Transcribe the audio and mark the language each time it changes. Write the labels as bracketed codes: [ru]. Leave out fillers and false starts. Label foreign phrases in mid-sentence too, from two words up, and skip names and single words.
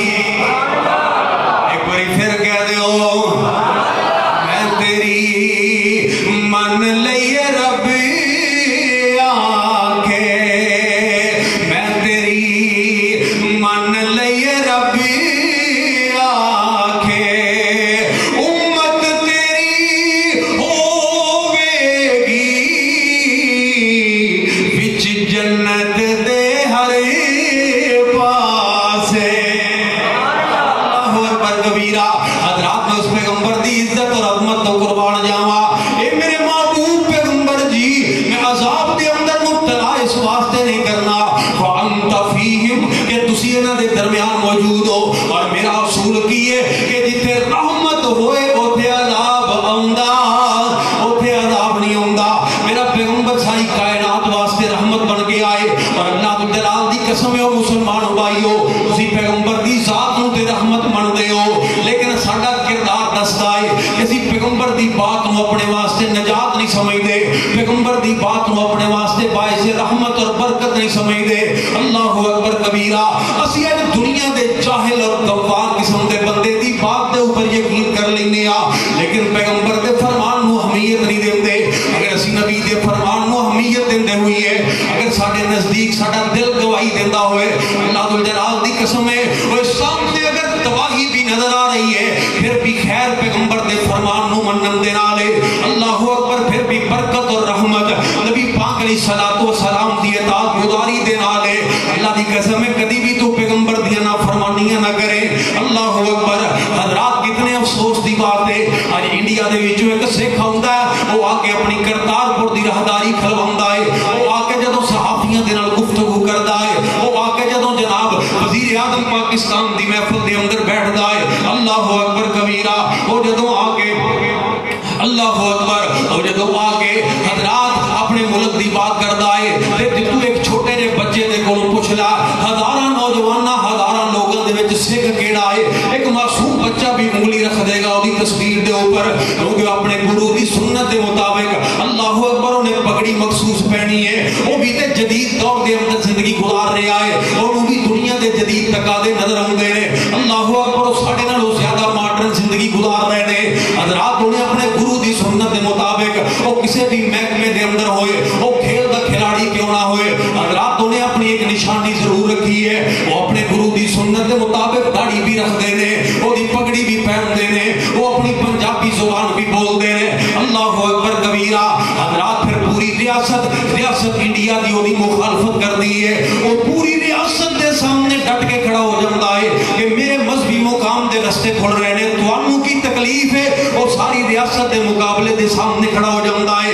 [pa] ایک باری پھر کہہ دیو، میں تیری من لئیے رب آکھے، میں تیری من لئیے رب آکھے. امت تیری ہووےگی وچ جنت دے ہر پاسے. [ar] الله أكبر كبيرا. [pa] حضرات میں اس پیغمبر دی عزت اور عظمت تو قربان جاوا. اے میرے محبوب پیغمبر جی، میں عذاب دے اندر مبتلا اس واسطے نہیں کرنا [ar] وأنت فيهم [pa] کہ تسی انہاں دے درمیان موجود ہو. اور میرا اصول کی ہے کہ جتھے رحمت ہوئے اتھے عذاب آؤندا، اتھے عذاب نہیں آؤندا. میرا پیغمبر ساری کائنات واسطے رحمت بن کے آئے. اور اللہ دی جلال دی قسم ہے، مسلمان بھائیو، تسی پیغمبر دی ذات نوں تے رحمت مندے ہو، لیکن ساڈا کردار دسدا ہے کہ اسیں پیغمبر دی بات نوں اپنے واسطے نجات نہیں سمجھدے، پیغمبر دی بات نوں اپنے واسطے باعث رحمت اور برکت نہیں سمجھدے. [ar] الله أكبر كبيرا. [pa] اسیں اج دنیا دے جاہل اور گوار قسم دے بندے دی بات دے اوپر یقین کر لیندے آ، لیکن پیغمبر دے فرمان نوں اہمیت نہیں دیندے. اگر اسیں نبی دے فرمان نوں اہمیت دیندے ہوئیے، اگر ساڈے نزدیک ساڈا دل گواہی دیندا ہوئے، اللہ دل جلال دی قسم ہے، اوئے سامنے اگر تباہی بھی نظر آ رہی ہے، پھر بھی خیر پیغمبر دے فرمان نوں منن دے نال ہے. [ar] الله أكبر. [pa] پھر بھی برکت اور رحمت نبی پاک [ar] عليه الصلاة والسلام [pa] دی اطاعت گزاری دے نال ہے. اللہ دی قسم ہے، کدی بھی تو پیغمبر دی نافرمانیاں نہ کرے. [ar] الله أكبر. [pa] حضرات، کتنے افسوس دی بات ہے، آج انڈیا دے وچوں ایک سکھ آؤندا ہے، وہ آکے اپنی کرتارپور دی راہداری کھلواؤندا ہے، وہ آکے جدوں صحافیاں دے نال گفتگو کردا ہے، وہ آکے جدوں جناب وزیر اعظم پاکستان دی محفل دے اندر بیٹھدا ہے, [ar] الله أكبر كبيرا, [pa] وہ جدوں آکے [ar] الله أكبر, [pa] وہ جدوں آکے حضرات اپنے ملک دی بات کردا ہے، تے تو ایک چھوٹے جے بچے دے کولوں پچھ لا، ہزاراں نوجواناں ہزاراں لوکاں دے وچ سکھ کیہڑا ہے، ایک معصوم بچہ بھی انگلی رکھ دیگا اودی تصویر دے اوپر، کیونکہ اپنے گرو دی سنت دے مطابق [ar] الله أكبر [pa] انہیں پگڑی مخصوص پہنی ہے. وہ بھی تے جدید دور دے اندر زندگی گزار رہا ہے، اور وہ بھی دنیا دے جدید تقاضے نظر آؤندے نے. [ar] الله أكبر, [pa] ساڈے نالوں زیادہ ماڈرن زندگی گزار رہے نے. حضرات، انہیں اپنے گرو دی سنت دے مطابق وہ کسی بھی محکمے دے اندر ہوئے، وہ کھیل دا کھلاڑی کیوں نہ ہوئے، حضرات انہیں اپنی ایک نشانی ضرور رکھی ہے. [ur] وہ اپنے گرو دی سنت کے مطابق داڑھی بھی رکھتے ہیں، اودی پگڑی بھی پہنتے ہیں، وہ اپنی پنجابی زبان بھی بولتے ہیں. [ar] الله أكبر كبيرا. [ur] حضرات، پھر پوری ریاست انڈیا کی اودی مخالفت کر دی ہے، وہ پوری ریاست کے سامنے ڈٹ کے کھڑا ہو جاتا ہے کہ میرے مذہبی مقام کے رستے کھل رہے ہیں, [pa] تہانوں کی [ur] تکلیف ہے، وہ ساری ریاست کے مقابلے کے سامنے کھڑا ہو جاتا ہے.